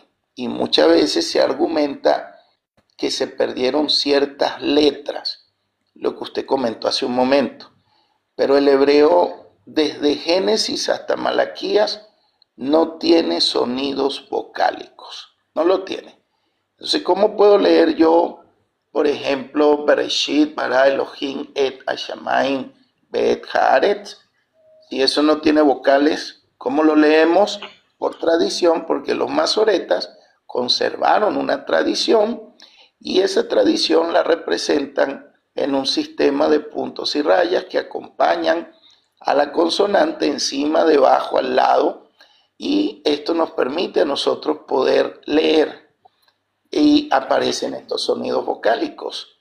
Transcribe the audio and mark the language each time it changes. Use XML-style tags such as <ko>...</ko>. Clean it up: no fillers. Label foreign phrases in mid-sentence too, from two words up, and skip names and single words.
<es>Y muchas veces se argumenta que se perdieron ciertas letras, lo que usted comentó hace un momento. Pero el hebreo, desde Génesis hasta Malaquías, no tiene sonidos vocálicos. No lo tiene. Entonces, ¿cómo puedo leer yo, por ejemplo,</es> <he>בראשית ברא אלהים את השמים ואת הארץ?</he> <es>Si eso no tiene vocales, ¿cómo lo leemos? Por tradición, porque los masoretas conservaron una tradición y esa tradición la representan en un sistema de puntos y rayas que acompañan a la consonante encima, debajo, al lado, y esto nos permite a nosotros poder leer y aparecen estos sonidos vocálicos.</es>